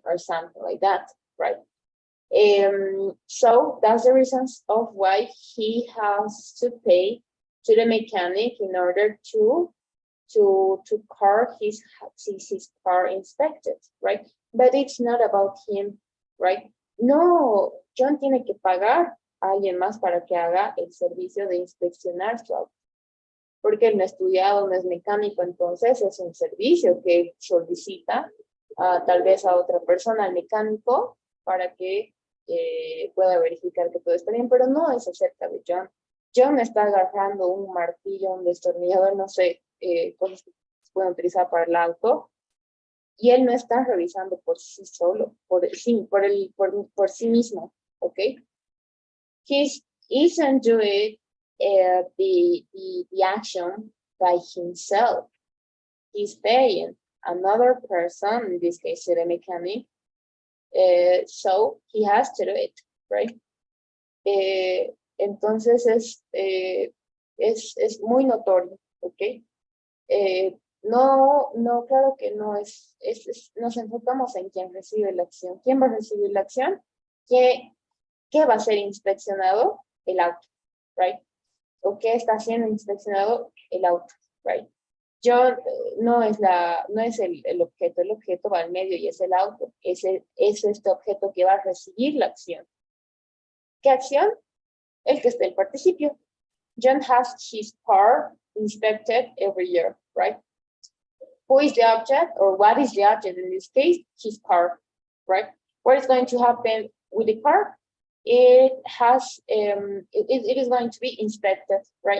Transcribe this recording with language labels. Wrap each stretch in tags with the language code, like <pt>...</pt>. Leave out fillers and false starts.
<en>Or something like that, right? So that's the reasons of why he has to pay to the mechanic in order to car his car inspected, right? But it's not about him, right?</en> <es>No, John tiene que pagar a alguien más para que haga el servicio de inspeccionar su auto. Porque él no ha estudiado, no es mecánico, entonces es un servicio que solicita tal vez a otra persona, al mecánico, para que pueda verificar que todo está bien, pero no es acerca de John. John está agarrando un martillo, un destornillador, no sé, cosas que se pueden utilizar para el auto, y él no está revisando por sí solo, por sí mismo, ¿ok?</es> <en>He isn't doing the action by himself. He's paying another person, in this case, the mechanic, so he has to do it, right?</en> <es>Entonces es muy notorio, ¿ok? No, claro que no nos enfocamos en quién recibe la acción. ¿Quién va a recibir la acción? ¿Qué va a ser inspeccionado? El auto, right? ¿O qué está siendo inspeccionado? El auto, right? Yo no es el objeto va al medio y es el auto, es este objeto que va a recibir la acción. ¿Qué acción? El que está el participio.</es> <en>John has his car inspected every year, right? Who is the object, or what is the object in this case? His car, right? What is going to happen with the car? It is going to be inspected, right?</en>